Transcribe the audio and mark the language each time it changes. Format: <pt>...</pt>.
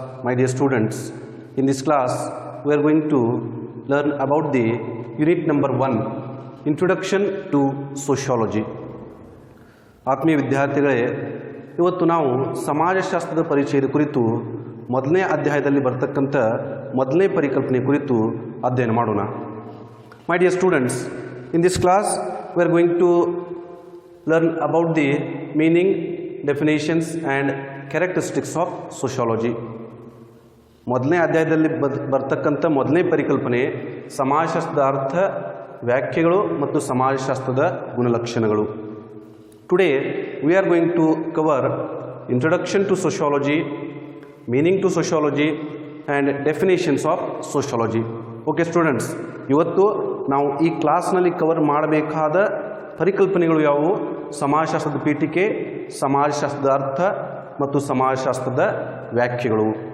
<en>My dear students, in this class we are going to learn about the unit number 1, Introduction to Sociology.</en> <kn>ಆತ್ಮೀಯ ವಿದ್ಯಾರ್ಥಿಗಳೇ, ಇವತ್ತು ನಾವು ಸಮಾಜಶಾಸ್ತ್ರದ ಪರಿಚಯದ ಕುರಿತು ಮೊದಲನೇ ಅಧ್ಯಾಯದಲ್ಲಿ ಬರ್ತಕ್ಕಂಥ ಮೊದಲನೇ ಪರಿಕಲ್ಪನೆ ಕುರಿತು ಅಧ್ಯಯನ ಮಾಡೋಣ.</kn> <en>My dear students, in this class we are going to learn about the meaning, definitions and characteristics of sociology.</en> <kn>ಮೊದಲನೇ ಅಧ್ಯಾಯದಲ್ಲಿ ಬರ್ತಕ್ಕಂಥ ಮೊದಲನೇ ಪರಿಕಲ್ಪನೆ ಸಮಾಜಶಾಸ್ತ್ರದ ಅರ್ಥ, ವ್ಯಾಖ್ಯೆಗಳು ಮತ್ತು ಸಮಾಜಶಾಸ್ತ್ರದ ಗುಣಲಕ್ಷಣಗಳು.</kn> <en>Today we are going to cover introduction to sociology, meaning to sociology and definitions of sociology. Okay students,</en> <kn>ಇವತ್ತು ನಾವು ಈ ಕ್ಲಾಸ್ನಲ್ಲಿ ಕವರ್ ಮಾಡಬೇಕಾದ ಪರಿಕಲ್ಪನೆಗಳು ಯಾವುವು? ಸಮಾಜಶಾಸ್ತ್ರದ ಪೀಠಿಕೆ, ಸಮಾಜಶಾಸ್ತ್ರದ ಅರ್ಥ ಮತ್ತು ಸಮಾಜಶಾಸ್ತ್ರದ ವ್ಯಾಖ್ಯೆಗಳು.</kn>